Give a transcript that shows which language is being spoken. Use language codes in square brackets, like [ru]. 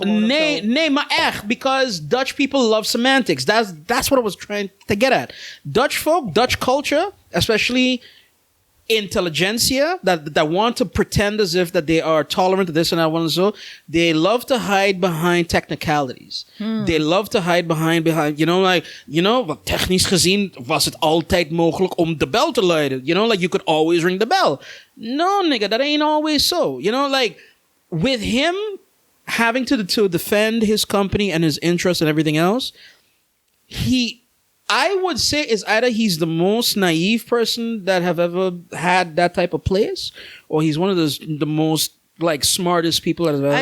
[nl] Nee, maar echt, [en] because Dutch people love semantics. That's what I was trying to get at. Dutch folk, Dutch culture, especially intelligentsia that want to pretend as if that they are tolerant to this and that one and so, they love to hide behind technicalities. They love to hide behind, [nl] wat technisch gezien was het altijd mogelijk om de bel te luiden. [en] Like you could always ring the bell. No, nigga, that ain't always so. With him having to defend his company and his interests and everything else, I would say is either he's the most naive person that have ever had that type of place, or he's one of the most like smartest people that have ever.